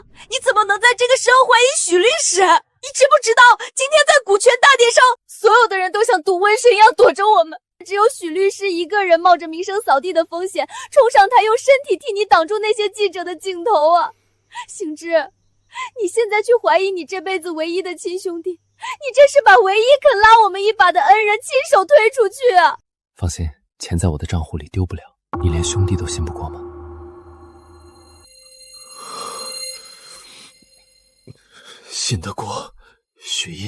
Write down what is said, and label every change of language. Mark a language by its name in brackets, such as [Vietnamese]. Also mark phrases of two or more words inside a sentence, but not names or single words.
[Chinese] 你怎麼能在這個時候懷疑許律師？你知不知道今天在股權大典上，所有的人都像毒瘟神一樣躲着我們，只有許律師一個人冒着名聲掃地的風險衝上台，用身體替你擋住那些記者的鏡頭啊！行之， 你現在去懷疑你這輩子唯一的親兄弟，你這是把唯一肯拉我們一把的恩人親手推出去啊！放心，錢在我的賬戶裡丟不了，你連兄弟都信不過嗎？信得过，雪音。